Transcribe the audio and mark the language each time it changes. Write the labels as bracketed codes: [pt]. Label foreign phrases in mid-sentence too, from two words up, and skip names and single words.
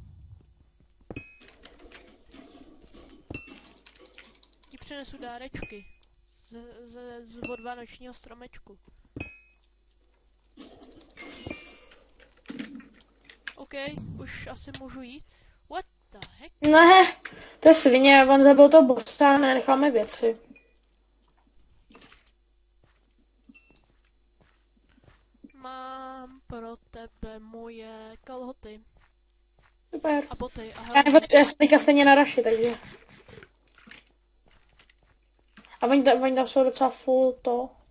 [cs] Ti přinesu dárečky. Z odvánočního stromečku. OK, už asi můžu jít. [en] What the heck? [cs] Ne, to je svině, on zabil to bossa a nenecháme věci. Mám pro tebe moje kalhoty. Super. A boty. A Já jsem teďka stejně na raši, takže. A oni tam jsou docela [en] full to.